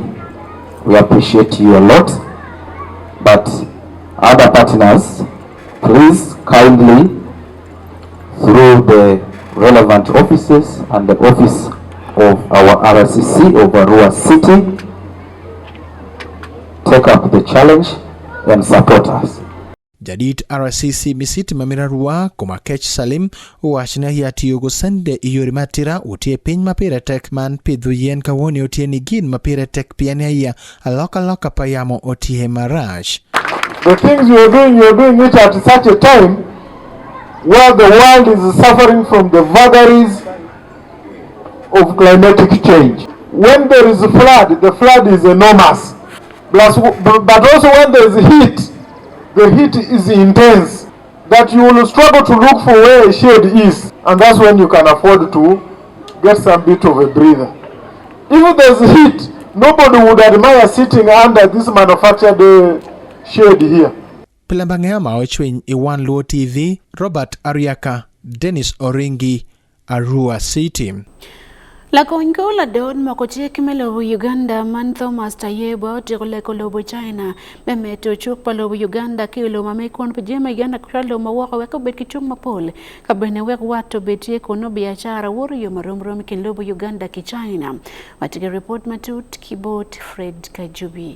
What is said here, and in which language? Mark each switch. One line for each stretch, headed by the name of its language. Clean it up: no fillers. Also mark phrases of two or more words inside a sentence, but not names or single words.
English: We appreciate you a lot, but other partners, please kindly, through the relevant offices and the office of our RCC of Arua City, take up the challenge and support us.
Alur: Jadit RCC misiti mamirarua kumakech Salim uwashina hiati yugo sende iyori matira utie piny mapire tek man pidhu yen kawoni utie nigin mapire tek piane ya aloka payamo utie marash.
English: The things you're doing it at such a time where the world is suffering from the vagaries of climatic change. When there is a flood, the flood is enormous. Plus, but also when there is heat, the heat is intense, that you will struggle to look for where a shade is, and that's when you can afford to get some bit of a breather. If there's heat, nobody would admire sitting under this manufactured shade here.
Alur: Pilambangea maochwin Wan Luo TV, Robert Ariaka, Dennis Oringi, Arua City. La kongo la don makoche kimelo Uganda man Thomas Tayebo tigole kolobo China memeto chuk palo Uganda kilo mamekon pejema Uganda kralo mawaka weka bet kichung mapole kabene wek wato betie kono biashara woro yo maromrom kinlobo Uganda ki China matige report matut kibot Fred Kajubi.